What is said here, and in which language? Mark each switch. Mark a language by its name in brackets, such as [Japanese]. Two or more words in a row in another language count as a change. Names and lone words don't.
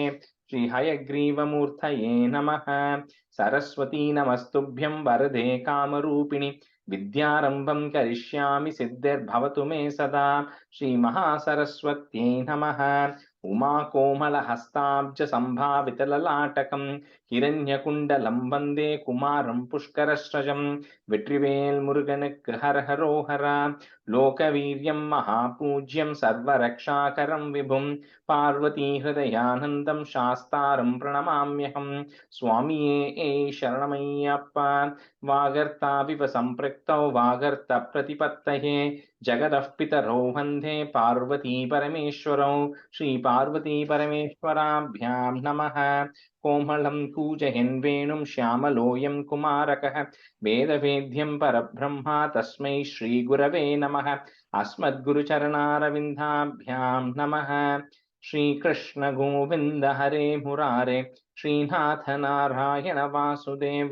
[Sanskrit] श्रीहयग्रीवमूर्तये नमः। सरस्वती नमस्तुभ्यं वरदे कामरूपिणि विद्यारम्भं करिष्यामि सिद्धिर्भवतु मे सदा। श्रीमहासरस्वत्यै नमः। उमाकोमलहस्ताब्ज सम्भावितललाटकं हिरण्यकुण्डलं वन्दे कुमारं पुष्करस्रजं। [Tamil] வெற்றிவேல் முருகனுக்கு ஹர ஹரோஹரா. [Sanskrit] लोकवीर्यं महापूज्यं सर्वरक्षाकरं विभुं पार्वतीहृदयानन्दं शास्तारं प्रणमाम्यहम्. [Tamil] சுவாமியே சரணமையப்பா. [Sanskrit] वागर्थाविव सम्पृक्तौ वागर्थप्रतिपत्तये जगतः पितरौ वन्दे पार्वती परमेश्वरौ. श्री पार्वती परमेश्वराभ्यां नमः. कोमलं कूजयन् वेणुं श्यामलोऽयं कुमारकः वेदवेद्यं परब्रह्मा तस्मै श्रीगुरवे नमः। अस्मद्गुरुचरणारविन्दाभ्यां नमः। श्रीकृष्ण गोविन्द हरे मुरारे श्रीनाथ नारायण वासुदेव।